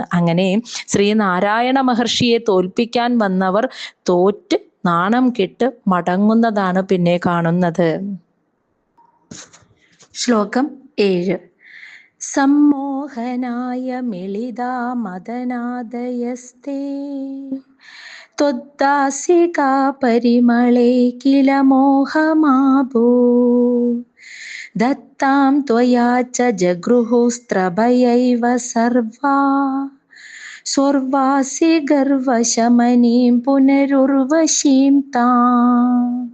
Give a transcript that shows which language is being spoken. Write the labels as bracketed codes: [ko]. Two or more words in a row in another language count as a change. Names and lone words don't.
[ml] അങ്ങനെ ശ്രീനാരായണ മഹർഷിയെ തോൽപ്പിക്കാൻ വന്നവർ തോറ്റ് നാണം കെട്ട് മടങ്ങുന്നതാണ് പിന്നെ കാണുന്നത്. [sa] ശ്ലോകം 7. സമ്മോഹനായ മിളിതാ മദനാദയസ്തേ त्वद्दासिका परिमळे किल मोहमाभू दत्तां त्वया च जगृहुस्त्रभयैव सर्वा स्वर्वासि गर्वशमनीं पुनरुर्वशीं ताम्.